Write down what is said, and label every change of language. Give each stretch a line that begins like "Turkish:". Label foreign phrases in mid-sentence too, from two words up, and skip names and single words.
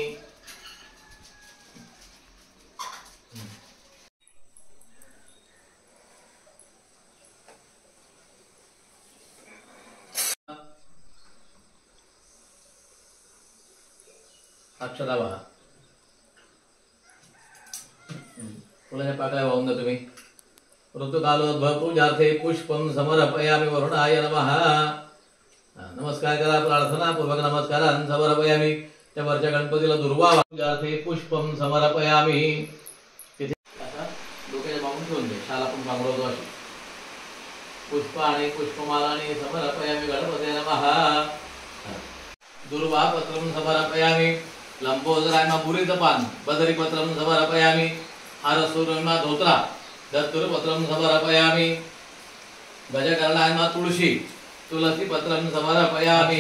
Marathi: अक्षरा बघा. फुलाच्या पाकळ्या वाहून द्या तुम्ही.
Sanskrit: ऋतुकालोद्भवपूजार्थे पुष्पं समर्पयामि. वरुणाय नमः.
Marathi: नमस्कार करा.
Sanskrit: प्रार्थनापूर्वक नमस्कारान् समर्पयामि.
Marathi: त्या वरच्या गणपतीला दुर्वा
Sanskrit: पूजार्थे पुष्पं समर्पयामि.
Marathi: तिथे आता डोक्याच्या मागून ठेवून दे. शाल आपण पांघरवतो अशी.
Sanskrit: पुष्प आणि पुष्पमालानि समर्पयामि. गणपते नमः. दुर्वा पत्रं समर्पयामि. लंबोदरायमा
Marathi: बुरीचं पान
Sanskrit: बदरीपत्रं समर्पयामि. आरसूरमा धोत्रा दत्तुरपत्रं समर्पयामि. गजकर्णायमा तुळशी तुलसीपत्रं समर्पयामि.